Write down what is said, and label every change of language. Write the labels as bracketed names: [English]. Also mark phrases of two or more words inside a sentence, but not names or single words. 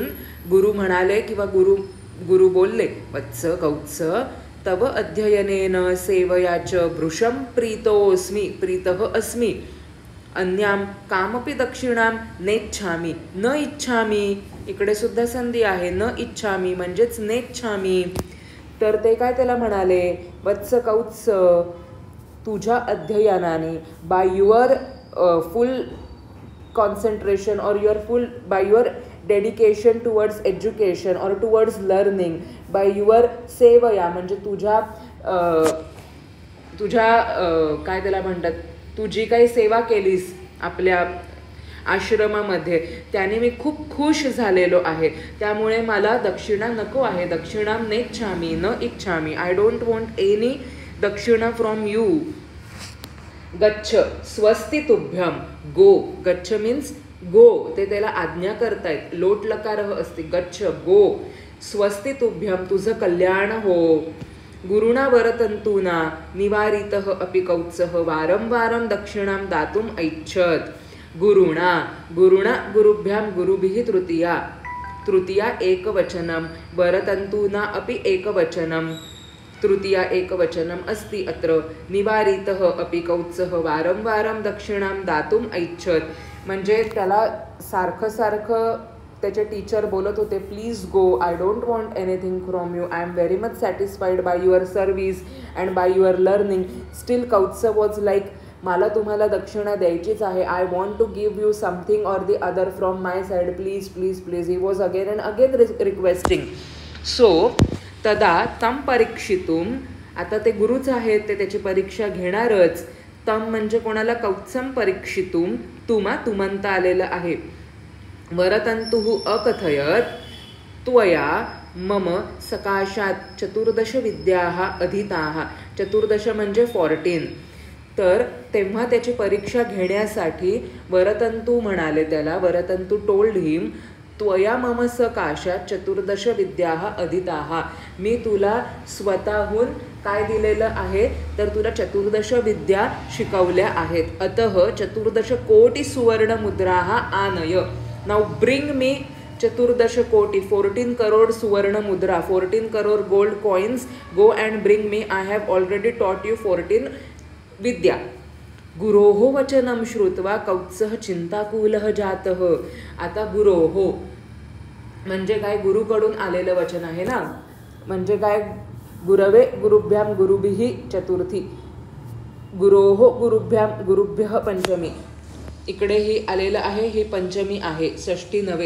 [Marathi] गुरु म्हणाले किंवा गुरु बोलले [Sanskrit] वत्स कौत्स तव अध्ययनेन सेवया च भृशं प्रीतः अस्मि अन्यां कामपि दक्षिणां नेच्छामि न इच्छामि [Marathi] इकडे सुद्धा संधी आहे [Sanskrit] न इच्छामि [English] म्हणजेच नेच्छामि [Marathi] तर ते काय त्याला म्हणाले [Sanskrit] वत्स कौत्स [Marathi] तुझ्या अध्ययनाने [English] by your full concentration or by your dedication towards education or towards learning by your sevaya म्हणजे [Marathi] तुझ्या काय त्याला म्हणतात तू जी काही सेवा केलीस आपल्या आश्रमामध्ये त्याने मी खूप खुश झालेलो आहे त्यामुळे मला दक्षिणा नको आहे [Sanskrit] दक्षिणां नेच्छामि न इच्छामि [English] I don't want any [Marathi] दक्षिणा [English] from you [Sanskrit] गच्छ स्वस्ति तुभ्यम. [Marathi] गो. गच्छ [English] means go. [Marathi] ते त्याला आज्ञा करतायत. लोट लकार असते. [Sanskrit] गच्छ गो. स्वस्ति तुभ्यम. [Marathi] तुझं कल्याण हो. [Sanskrit] गुरुणा वरतंतूना निवारितः अपि कौत्सः वारंवारं दक्षिणां दातुम् ऐच्छत्. गुरुणा. गुरुणा गुरुभ्यां गुरुभिः तृतीया. तृतीया एकवचनं. वरतंतूना अपि एकवचनं. तृतीया एकवचनम् अस्ति अत्र. निवारितः अपि कौत्सः वारंवारं दक्षिणां दातुम् ऐच्छत्. [Marathi] म्हणजे त्याला सारखं सारखं त्याचे टीचर बोलत होते, [English] please go, I don't want anything from you, I am very much satisfied by your service and by your learning. still Kautsa was like, [Marathi] मला तुम्हाला दक्षिणा द्यायचीच आहे. [English] I want to give you something or the other from my side, please please please. He was again and again requesting. [Sanskrit] सो तदा तम परीक्षितुम. [Marathi] आता ते गुरुच आहेत, ते त्याची परीक्षा घेणारच. तम म्हणजे कोणाला? [Sanskrit] कौत्सम परीक्षितुम. [Marathi] तुमा तुमंत आलेलं आहे. [Sanskrit] वरतंतुः अकथयत त्वया मम सकाशात चतुर्दश विद्याः अधीताः. [Marathi] चतुर्दश म्हणजे 14. तर तेव्हा त्याची परीक्षा घेण्यासाठी वरतंतू म्हणाले त्याला. [English] Varatantu told him, [Sanskrit] त्वया मम सकाशात चतुर्दश विद्याः अधीताः. [Marathi] मी तुला स्वतःहून काय दिलेलं आहे? तर तुला चतुर्दश विद्या शिकवल्या आहेत. [Sanskrit] अतः चतुर्दश कोटी सुवर्णमुद्राः आनय. [English] Now bring me [Sanskrit] चतुर्दश कोटी, [English] 14 करोड [Sanskrit] सुवर्ण मुद्रा, [English] 14 करोड gold coins. Go and bring me. I have already taught you 14 विद्या. [Sanskrit] गुरोः वचनं श्रुत्वा कौत्सः चिंताकुलः जातः. [Marathi] आता गुरोः म्हणजे काय? गुरुकडून आलेलं वचन आहे ना. म्हणजे काय? [Sanskrit] गुरवे गुरुभ्याम गुरुभिः चतुर्थी. गुरोः गुरुभ्याम गुरुभ्यः पंचमी. [Marathi] इकडेही आलेलं आहे, ही पंचमी आहे, षष्ठी नव्हे.